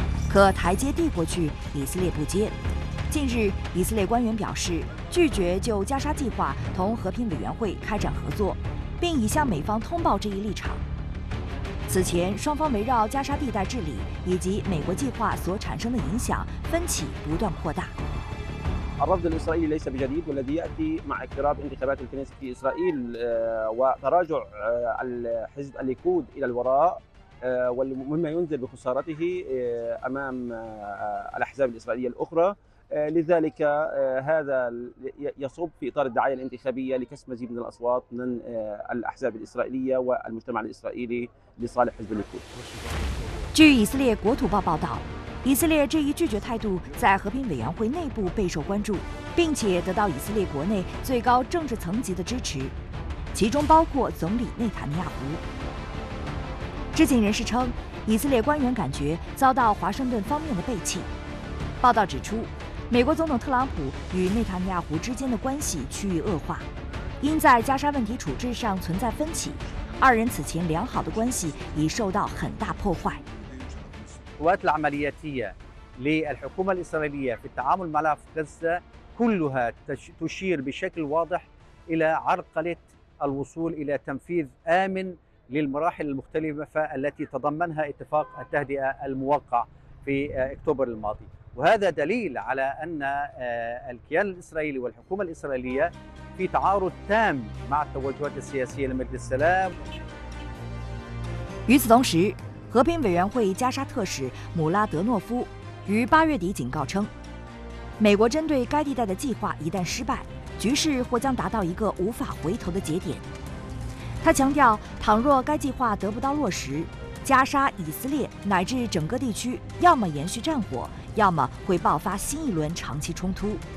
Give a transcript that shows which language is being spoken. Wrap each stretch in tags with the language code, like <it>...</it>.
<zh>可台阶递过去，以色列不接。近日，以色列官员表示拒绝就加沙计划同和平委员会开展合作，并已向美方通报这一立场。此前，双方围绕加沙地带治理以及美国计划所产生的影响分歧不断扩大。</zh> <ar>الرفض الإسرائيلي ليس بجديد والذي يأتي مع اقتراب انتخابات الكنيسة في إسرائيل وتراجع الحزب الليكود إلى الوراء ومما ينزل بخسارته أمام الأحزاب الإسرائيلية الأخرى لذلك هذا يصب في إطار الدعاية الانتخابية لكسب مزيد من الأصوات من الأحزاب الإسرائيلية والمجتمع الإسرائيلي لصالح حزب الليكود.</ar> <zh>据以色列国土报报道，以色列这一拒绝态度在和平委员会内部备受关注，并且得到以色列国内最高政治层级的支持，其中包括总理内塔尼亚胡。知情人士称，以色列官员感觉遭到华盛顿方面的背弃。报道指出，美国总统特朗普与内塔尼亚胡之间的关系趋于恶化，因在加沙问题处置上存在分歧，二人此前良好的关系已受到很大破坏。</zh> <ar>القوات العملياتية للحكومة الإسرائيلية في التعامل مع ملف غزة كلها تشير بشكل واضح إلى عرقلة الوصول إلى تنفيذ آمن للمراحل المختلفة التي تضمنها اتفاق التهدئة الموقع في أكتوبر الماضي وهذا دليل على أن الكيان الإسرائيلي والحكومة الإسرائيلية في تعارض تام مع التوجهات السياسية لمجد السلام</ar> <zh>与此同时，和平委员会加沙特使姆拉德诺夫于8月底警告称，美国针对该地带的计划一旦失败，局势或将达到一个无法回头的节点。他强调，倘若该计划得不到落实，加沙、以色列乃至整个地区要么延续战火，要么会爆发新一轮长期冲突。</zh>